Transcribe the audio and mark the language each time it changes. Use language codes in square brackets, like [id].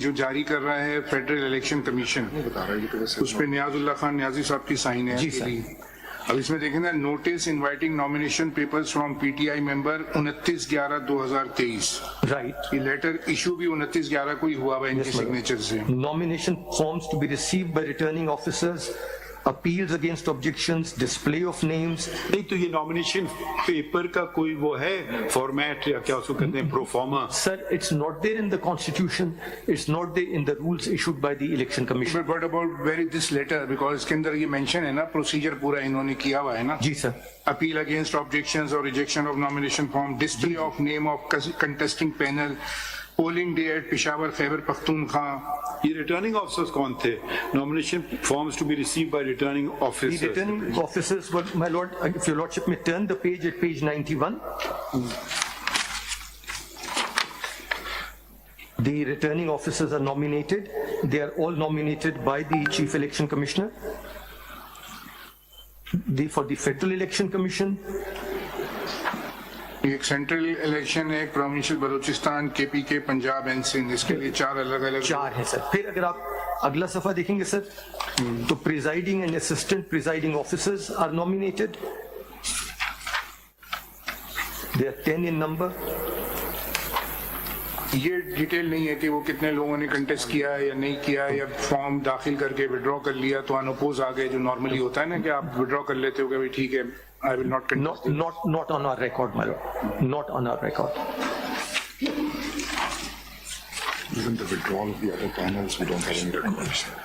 [hi] जो जारी कर रहा है फेडरल इलेक्शन कमीशन, उस पे नियाजुल्लाह खान नियाजी साहब की साइन है जी, सर। अकेली। अब इसमें देखें ना, notice inviting nomination papers from PTI member 29/11/2023। [en] Right. [hi] ये लेटर इशू भी 29/11 को ही हुआ हुआ है इनके [en] Yes, madam. [hi] सिग्नेचर से। [en] Nomination forms to be received by returning officers, appeals against objections, display of names. [hi] नहीं तो ये नॉमिनेशन पेपर का कोई वो है फॉर्मेट या क्या उसको कहते हैं proforma? [en] Sir, it's not there in the constitution, it's not there in the rules issued by the election commission. But what about where is this letter? [hi] Because इसके अंदर ये मेंशन है ना, प्रोसीजर पूरा इन्होंने किया हुआ है ना। जी sir. अपील अगेंस्ट ऑब्जेक्शंस और rejection of nomination form, display of name of contesting panel, polling day at Peshawar Khyber Pakhtunkhwa. ये रिटर्निंग ऑफिसर्स कौन थे? Nomination forms to be received by returning [en] The [hi] officers. [en] returning officers were, my lord, if your lordship may turn the page at page 91. The returning officers are nominated. They are all nominated by the Chief Election Commissioner. For the Federal Election Commission, [hi] एक central election है, एक provincial Balochistan, KPK, Punjab and Sindh, इसके लिए 4 अलग अलग। 4 है sir. फिर अगर आप अगला सफा देखेंगे सर, तो presiding and assistant presiding officers are nominated. [en] They are 10 in number. [hi] ये डिटेल नहीं है कि वो कितने लोगों ने कंटेस्ट किया है या नहीं किया है, या फॉर्म दाखिल करके विड्रॉ कर लिया तो अनअपोज आ गए, जो नॉर्मली होता है ना कि आप विड्रॉ कर लेते हो कि भाई ठीक है, [en] I will not Not, not on our record, my lord. Not on our record. Even the withdrawal of the other panels, we don't have any records.